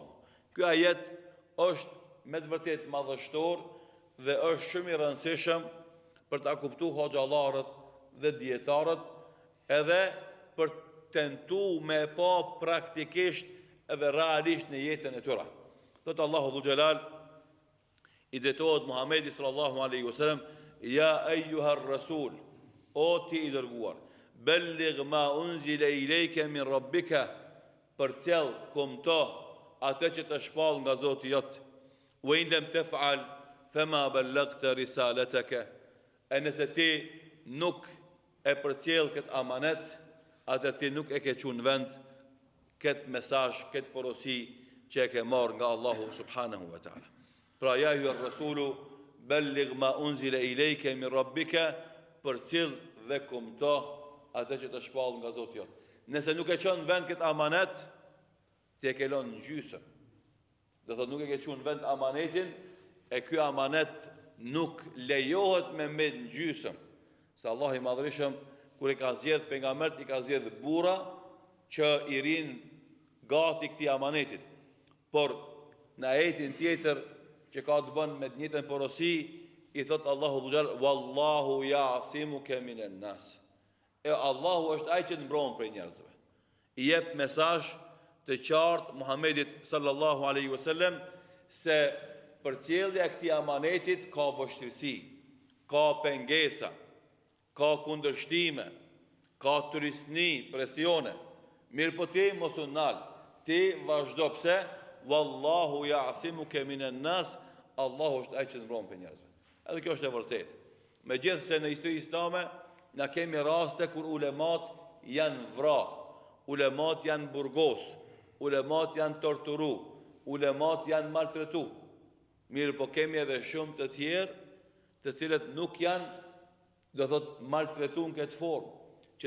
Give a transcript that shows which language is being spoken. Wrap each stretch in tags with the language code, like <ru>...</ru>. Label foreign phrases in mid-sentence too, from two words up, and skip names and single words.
<sq>Ky ajet është me të vërtetë madhështor dhe është shumë i rëndësishëm për ta kuptuar hoxhallarët dhe dietarët, edhe për tentu me pa praktikisht edhe realisht në jetën e tyre. Thot Allahu Dhul Jalal, i drejtohet Muhamedit</sq> <ar>صلى الله عليه وسلم, يا أيها الرسول, o ti i dërguar, بلغ ما أنزل إليك من ربك,</ar> <sq>përcjell kumto atë që të shpall nga Zoti jot.</sq> <ar>وإن لم تفعل فما بلغت رسالتك.</ar> <sq>E nëse ti nuk e përcjell këtë amanet, atë ti nuk e ke çuar në vend këtë mesazh, këtë porosi që e ke marrë nga Allahu</sq> <ar>سبحانه وتعالى. Pra يا أيها الرسول بلغ ما أنزل إليك من ربك,</ar> <sq>përcjell dhe kumto atë që të shpall nga Zoti jot. Nëse nuk e çon në vend këtë amanet, ti e ke lënë në gjysmë. Do thotë nuk e ke çuar në vend amanetin, e ky amanet nuk lejohet me mbet në gjysmë. Se Allah i madhrishëm kur i ka zgjedh pejgambert, i ka zgjedh burra që i rin gati këtij amanetit. Por në ajetin tjetër që ka të bën me të njëjtën porosi, i thot Allahu Dhul</sq> <ar>والله يعصمك من الناس.</ar> <sq>E Allahu është ai që të mbron prej njerëzve. I jep mesazh të qartë Muhamedit</sq> <ar>صلى الله عليه وسلم</ar> <sq>se përcjellja e këtij amanetit ka vështirësi, ka pengesa, ka kundërshtime, ka turisni, presione. Mirë po ti mos u nal, ti vazhdo. Pse?</sq> <ar>والله يعصمك من الناس,</ar> <sq>Allahu është ai që të mbron prej njerëzve. Edhe kjo është e vërtetë. Megjithse në historinë islame na kemi raste kur ulemat janë vra, ulemat janë burgos, ulemat janë torturu, ulemat janë maltretu. Mirë po kemi edhe shumë të tjerë, të cilët nuk janë, do thot, maltretu në këtë formë, që</sq>